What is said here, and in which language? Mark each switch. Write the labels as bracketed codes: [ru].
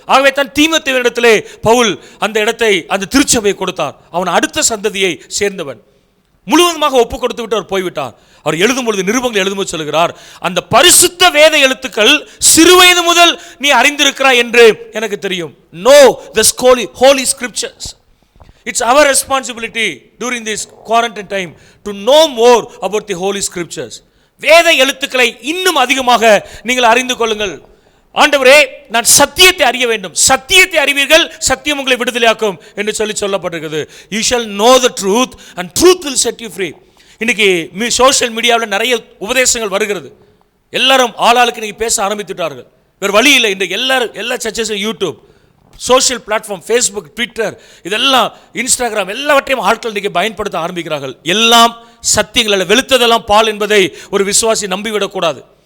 [ta] ஆகவே தான் தீமோத்தேயுவினிடத்திலே பவுல் அந்த இடத்தை, அந்த திருச்சபையை கொடுத்தார். அவன் அடுத்த சந்ததியை சேர்ந்தவன். முழுவதுமாக ஒப்பு கொடுத்து விட்டு அவர் போய்விட்டார். அவர் எழுதும்பொழுது, நிருபங்கள் எழுதும்போது சொல்கிறார், அந்த பரிசுத்த வேத எழுத்துக்கள் சிறுவயது முதல் நீ அறிந்திருக்கிறாய் என்று எனக்கு தெரியும். [en] Know the holy scriptures. It's our responsibility during this quarantine time to know more about the holy scriptures. [ta] வேத எழுத்துக்களை இன்னும் அதிகமாக நீங்கள் அறிந்து கொள்ளுங்கள். ஆண்டவரே, நான் சத்தியத்தை அறிய வேண்டும், சத்தியத்தை அறிவீர்கள், சத்தியம் உங்களை விடுதலையாக்கும் என்று சொல்லப்பட்டிருக்கிறது. [en] You shall know the truth and truth will set you free. [ta] இன்னைக்கு சோஷியல் மீடியாவில் நிறைய உபதேசங்கள் வருகிறது. எல்லாரும் ஆளாளுக்கு இன்னைக்கு பேச ஆரம்பித்துட்டார்கள். வேறு வழி இல்லை. இன்றைக்கு எல்லா சர்ச்சஸும் YouTube, social platform, Facebook, Twitter, இதெல்லாம் இன்ஸ்டாகிராம், எல்லாவற்றையும் ஆட்கள் இன்றைக்கி பயன்படுத்த ஆரம்பிக்கிறார்கள். எல்லாம் சத்தியங்கள் அல்ல, வெளுத்ததெல்லாம் பால் என்பதை ஒரு விசுவாசி நம்பிவிடக்கூடாது.